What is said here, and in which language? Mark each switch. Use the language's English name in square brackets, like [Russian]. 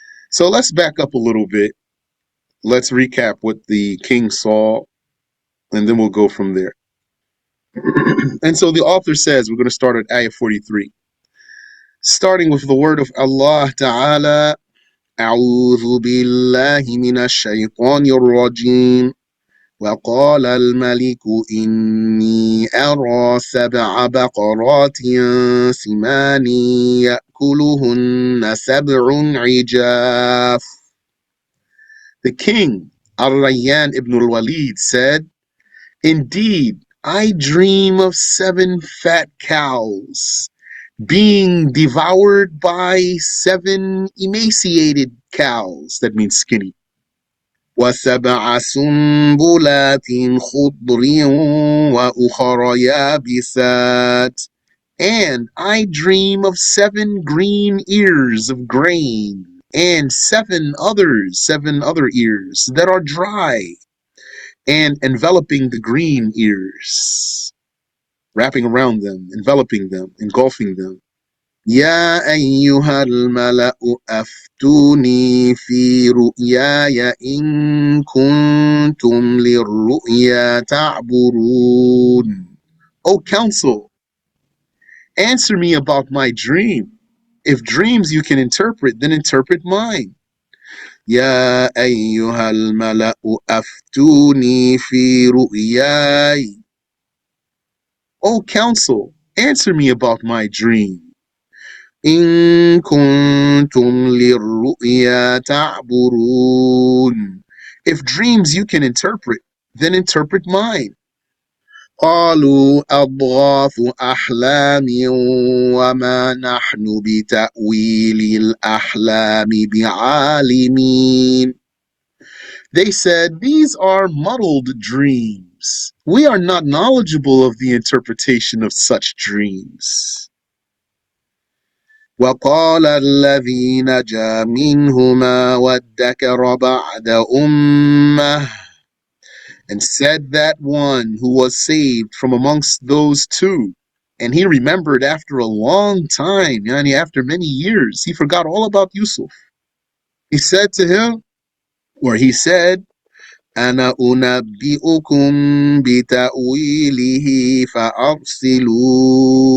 [English] So let's back up a little bit. Let's recap what the king saw, and then we'll go from there. And so the author says, we're going to start at ayah 43. Starting with the word of Allah Ta'ala, [Arabic] أعوذ بالله من الشيطان الرجيم. وقال الملك إني أرى 7 بقرات سمان يأكلهن 7 عجاف. [English] The king, Al-Rayyan ibn al-Walid, said, indeed, I dream of 7 fat cows being devoured by 7 emaciated cows. That means skinny. [Arabic] وَسَبْعَ سُنبُلَاتٍ خُضْرٍ وَأُخَرَ يَابِسَاتٍ. [English] And I dream of 7 green ears of grain and 7 other ears that are dry and enveloping the green ears, wrapping around them, enveloping them, engulfing them. [Arabic] يا أيها الملأ أفتوني في رؤياي إن كنتم للرؤيا تعبرون. [English] O council, answer me about my dream. If dreams you can interpret, then interpret mine. [Arabic] يا أيها الملأ أفتوني في رؤياي. [English] O council, answer me about my dream. [Arabic] إن كنتم للرؤيا تعبرون. [English] If dreams you can interpret, then interpret mine. [Arabic] قالوا أضغاث أحلام وما نحن بتأويل الأحلام بعالمين. [English] They said, these are muddled dreams. We are not knowledgeable of the interpretation of such dreams. [Arabic] وقال الذي نجا منهما وادكر بعد أمة. [English] And said that one who was saved from amongst those two, and he remembered after a long time, yani after many years, he forgot all about Yusuf. He said to him, or he said, [Arabic] أنا أنبئكم بتأويله فأرسلون.